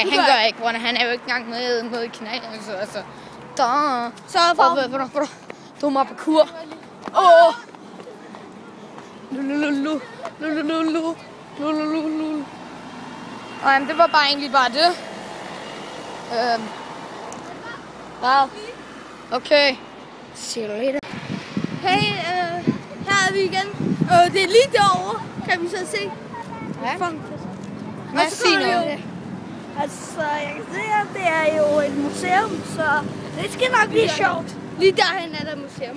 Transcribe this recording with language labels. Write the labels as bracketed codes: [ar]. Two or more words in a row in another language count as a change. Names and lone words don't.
[da] Du han gør gør ikke, Brønne. Han er jo ikke engang med i kanalen, altså. Da. Så får vi... Du er på kur. Nej, men det var bare egentlig bare det. Wow. [en] Okay. See you later. [da] Hey, her er vi igen. Det er lige derovre, kan vi så se. Ja. Fuck. Mads, sig noget. Altså, jeg kan se, at det er jo et museum, så det skal nok blive sjovt. Lige derhen er der museum.